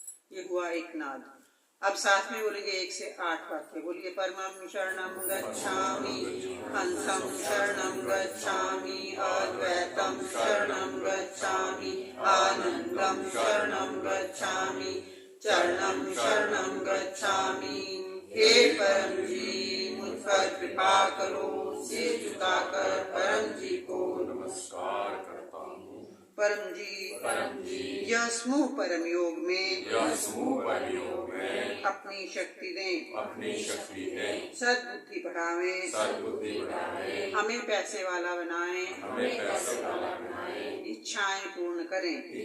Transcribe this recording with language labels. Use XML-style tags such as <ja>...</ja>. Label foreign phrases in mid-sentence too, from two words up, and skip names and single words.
<hi>ये हुआ एक नाद। अब साथ में बोलेंगे 1 से 8 वाक्य।</hi> <sa>बोलिए परमं शरणं गच्छामि, हंसं शरणं गच्छामि, अद्वैतं शरणं गच्छामि, आनंदं शरणं गच्छामि, चरणं शरणं गच्छामि।</sa> <hi>हे परम जी मुझ पर कृपा करो, सिर झुकाकर परम जी को नमस्कार करता हूँ। परम जी यह समूह परम योग में अपनी शक्ति दें, सद्बुद्धि बढ़ावें, हमें पैसे वाला बनाएं, इच्छाएं पूर्ण करें।</hi>